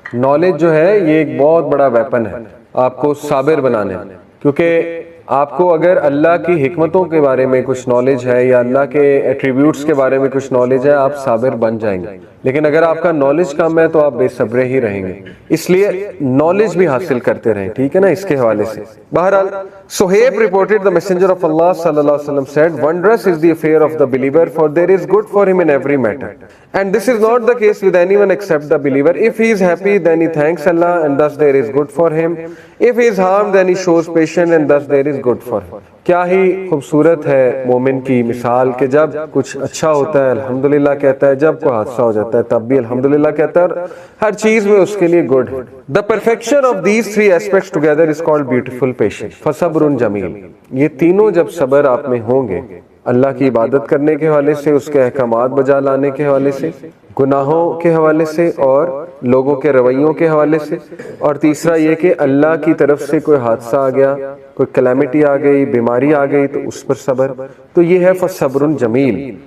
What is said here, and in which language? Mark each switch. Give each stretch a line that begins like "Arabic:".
Urdu: Knowledge جو ہے یہ ایک بہت بڑا ویپن ہے آپ کو صابر بنانے, کیونکہ آپ کو اگر اللہ کی حکمتوں کے بارے میں کچھ نالج ہے یا اللہ کے ایٹریبیوٹس کے بارے میں کچھ نالج ہے, آپ صابر بن جائیں گے. لیکن اگر آپ کا نالج کم ہے تو آپ بے صبرے ہی رہیں گے. اس لیے نالج بھی حاصل کرتے رہیں, ٹھیک ہے نا, اس کے حوالے سے.
English: بہرحال Suhaib reported the messenger of Allah sallallahu alaihi wasallam said, wondrous is the affair of the believer, for there is good for him in every matter. And this is not the case with anyone except the believer. If he is happy, then he thanks Allah, and thus there is good for him. If he is harmed, then he shows patience, and thus there is good for him.
Urdu: کیا ہی خوبصورت ہے مومن کی مثال کہ جب کچھ اچھا ہوتا ہے الحمدللہ کہتا ہے, جب کوئی حادثہ ہو جاتا ہے تب بھی الحمدللہ کہتا ہے, اور ہر چیز میں اس کے لیے گڈ ہے.
English: The perfection of these three aspects together is called beautiful patience.
Arabic: فصبر جمیل.
Urdu: یہ تینوں جب صبر آپ میں ہوں گے, اللہ کی عبادت کرنے کے حوالے سے, اس کے احکامات بجا لانے کے حوالے سے, گناہوں کے حوالے سے اور لوگوں کے رویوں کے حوالے سے, اور تیسرا یہ کہ اللہ کی طرف سے کوئی حادثہ آ گیا, کوئی کلیمٹی آ گئی, بیماری آ گئی, تو اس پر صبر, تو یہ ہے فصبر جمیل.